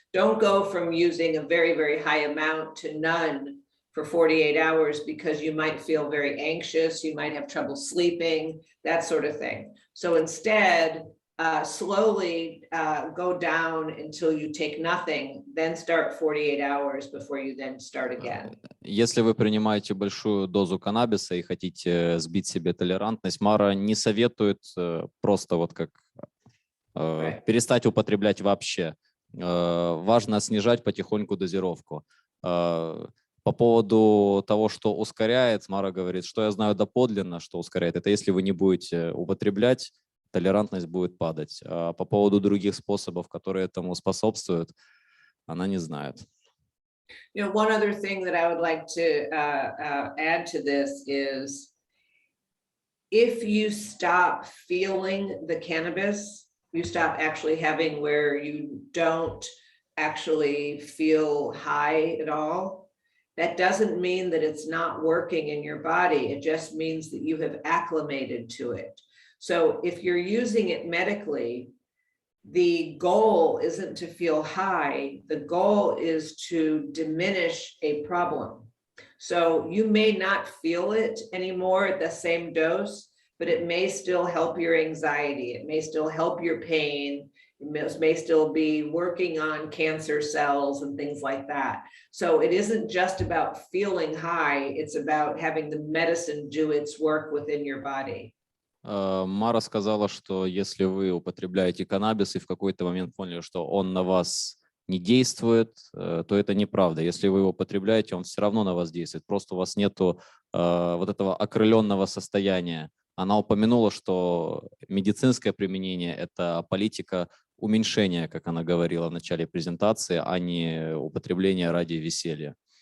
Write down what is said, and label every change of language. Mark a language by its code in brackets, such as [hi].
[en] Don't go from using a very, very high amount to none for 48 hours because you might feel very anxious, you might have trouble sleeping, that sort of thing. So instead, slowly go down until you take nothing, then start 48 hours before you then start again. [ru] Если вы принимаете большую дозу каннабиса и хотите сбить себе толерантность, Мара не советует просто вот как перестать употреблять вообще. Важно снижать потихоньку дозировку. По поводу того, что ускоряет, Мара говорит, что я знаю доподлинно, что ускоряет. Это если вы не будете употреблять, толерантность будет падать. А по поводу других способов, которые этому способствуют, она не знает. [en] One other thing that I would like to add to this is if you stop feeling the cannabis, you stop actually having where you don't actually feel high at all. That doesn't mean that it's not working in your body. It just means that you have acclimated to it. So if you're using it medically, the goal isn't to feel high. The goal is to diminish a problem. So you may not feel it anymore at the same dose, but it may still help your anxiety. It may still help your pain. It may still be working on cancer cells and things like that. So it isn't just about feeling high. It's about having the medicine do its work within your body. [ru] Мара сказала, что если вы употребляете каннабис и в какой-то момент поняли, что он на вас не действует, то это неправда. Если вы его употребляете, он все равно на вас действует. Просто у вас нету вот этого окрыленного состояния. Она упомянула, что медицинское применение – это политика уменьшения, как она говорила в начале презентации, а не употребление ради веселья.